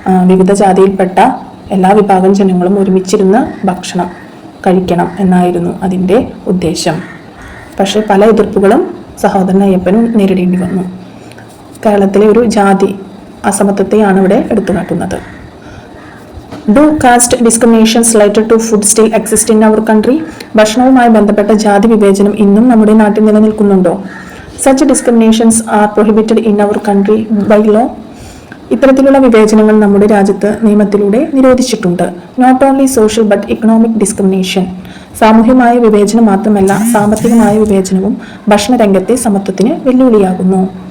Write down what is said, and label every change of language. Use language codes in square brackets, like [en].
[ml] വിവിധ ജാതിയിൽപ്പെട്ട എല്ലാ വിഭാഗം ജനങ്ങളും ഒരുമിച്ചിരുന്ന് ഭക്ഷണം കഴിക്കണം എന്നായിരുന്നു അതിൻ്റെ ഉദ്ദേശം. പക്ഷേ പല എതിർപ്പുകളും സഹോദരൻ അയ്യപ്പനും നേരിടേണ്ടി വന്നു. കേരളത്തിലെ ഒരു ജാതി അസമത്വത്തെയാണ് ഇവിടെ എടുത്തുകാട്ടുന്നത്. [en] Do caste discriminations related to food still exist in our country? [ml] ഭക്ഷണവുമായി ബന്ധപ്പെട്ട ജാതി വിവേചനം ഇന്നും നമ്മുടെ നാട്ടിൽ നിലനിൽക്കുന്നുണ്ടോ? [en] Such discriminations are prohibited in our country by law. [ml] ഇത്തരത്തിലുള്ള വിവേചനങ്ങൾ നമ്മുടെ രാജ്യത്ത് നിയമത്തിലൂടെ നിരോധിച്ചിട്ടുണ്ട്. [en] Not only social but economic discrimination. [ml] സാമൂഹ്യമായ വിവേചനം മാത്രമല്ല, സാമ്പത്തികമായ വിവേചനവും ഭക്ഷണരംഗത്തെ സമത്വത്തിന് വെല്ലുവിളിയാകുന്നു.